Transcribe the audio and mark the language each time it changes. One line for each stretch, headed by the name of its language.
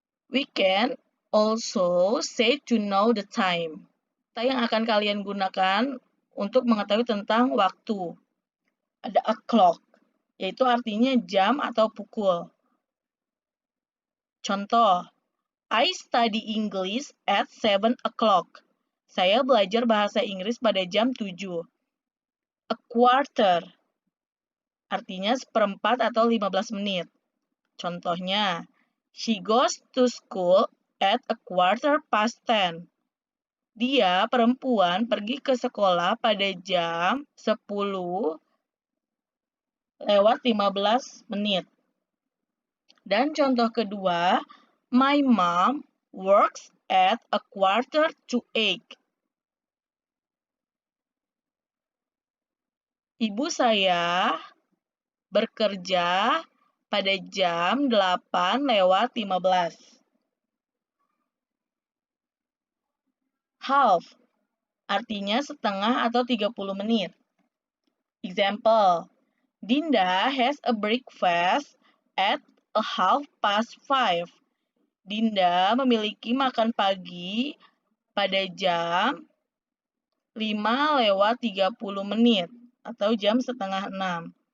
English: We can also say to know the time.
Indonesian: Kata yang akan kalian gunakan untuk mengetahui tentang waktu. Ada o'clock, yaitu artinya jam atau pukul. Contoh,
English: I study English at 7 o'clock.
Indonesian: Saya belajar bahasa Inggris pada jam 7. A quarter artinya seperempat atau 15 menit.
English: Contohnya, she goes to school at a quarter past 10.
Indonesian: Dia, perempuan, pergi ke sekolah pada jam 10 lewat 15 menit. Dan contoh kedua,
English: my mom works at a quarter to 8.
Indonesian: Ibu saya bekerja pada jam 8 lewat 15. Half artinya setengah atau 30 menit.
English: Example, Dinda has a breakfast at a 5:30.
Indonesian: Dinda memiliki makan pagi pada jam 5 lewat 30 menit atau jam setengah 6.